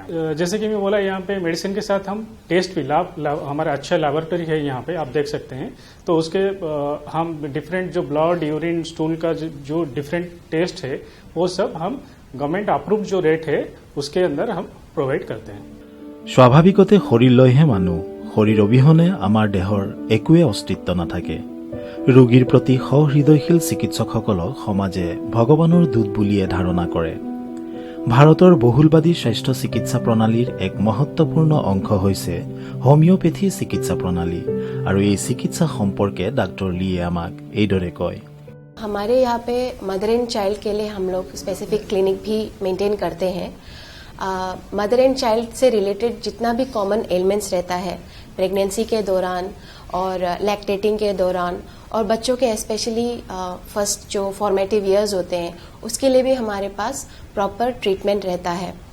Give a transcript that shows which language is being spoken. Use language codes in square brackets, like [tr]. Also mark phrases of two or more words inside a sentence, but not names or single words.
[hi] जैसे कि मैं बोला, यहाँ पे मेडिसिन के साथ हम टेस्ट भी हमारा अच्छा लैबोरेटरी है यहाँ पे, आप देख सकते हैं। तो उसके हम डिफरेंट जो ब्लड, यूरिन, स्टूल का जो डिफरेंट टेस्ट है वो सब हम [en] government approve [hi] जो रेट है उसके अंदर हम प्रोवाइड करते हैं। [as] স্বাভাৱিকতে শৰীৰ লৈহে মানুহ, শৰীৰ অবিহনে আমাৰ দেহৰ একোৱে অস্তিত্ব নাথাকে। ৰোগীৰ প্ৰতি সহৃদয়শীল চিকিৎসকসকলক সমাজে ভগৱানৰ দূত বুলিয়ে ধাৰণা কৰে। ভাৰতৰ বহুলবাদী স্বাস্থ্য চিকিৎসা প্ৰণালীৰ এক মহত্বপূৰ্ণ অংশ হৈছে হোমিওপেথি চিকিৎসা প্ৰণালী, আৰু এই চিকিৎসা সম্পৰ্কে ডাক্তৰ লিয়ে আমাক এইদৰে কয়। [hi] हमारे यहाँ पे [en] mother and child [hi] के लिए हम लोग स्पेसिफिक क्लिनिक भी मेंटेन करते हैं। [en] mother and child [hi] से रिलेटेड जितना भी [en] common elements [hi] रहता है प्रेगनेंसी के दौरान और लैक्टेटिंग के दौरान, और बच्चों के [en] specially first [hi] जो [en] formative years [hi] होते हैं उसके लिए भी हमारे पास प्रॉपर ट्रीटमेंट रहता है।